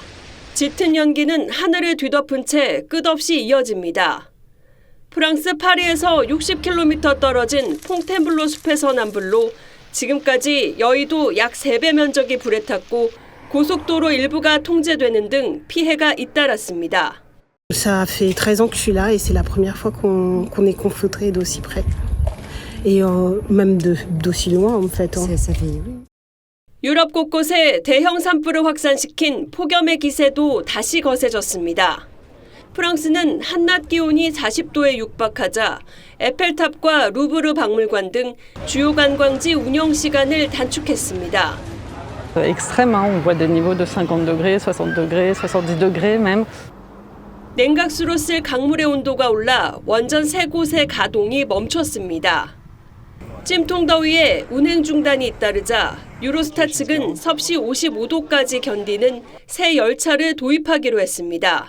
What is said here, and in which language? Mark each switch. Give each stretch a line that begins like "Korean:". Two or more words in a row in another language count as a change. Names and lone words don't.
Korean: 짙은 연기는 하늘을 뒤덮은 채 끝없이 이어집니다. 프랑스 파리에서 60km 떨어진 퐁텐블로 숲에서 남불로 지금까지 여의도 약 3배 면적이 불에 탔고 고속도로 일부가 통제되는 등 피해가 잇따랐습니다.
French: Ça fait 13 ans que je suis là et c'est la première fois qu'on est confronté d'aussi près. Et même d'aussi loin en fait.
Korean: 유럽 곳곳에 대형 산불을 확산시킨 폭염의 기세도 다시 거세졌습니다. 프랑스는 한낮 기온이 40도에 육박하자 에펠탑과 루브르 박물관 등 주요 관광지 운영 시간을 단축했습니다.
French: extrême, on voit des niveaux de 50 degrés, 60 degrés, 70 degrés même.
Korean: 냉각수로 쓸 강물의 온도가 올라 원전 3곳의 가동이 멈췄습니다. 찜통 더위에 운행 중단이 잇따르자 유로스타 측은 섭씨 55도까지 견디는 새 열차를 도입하기로 했습니다.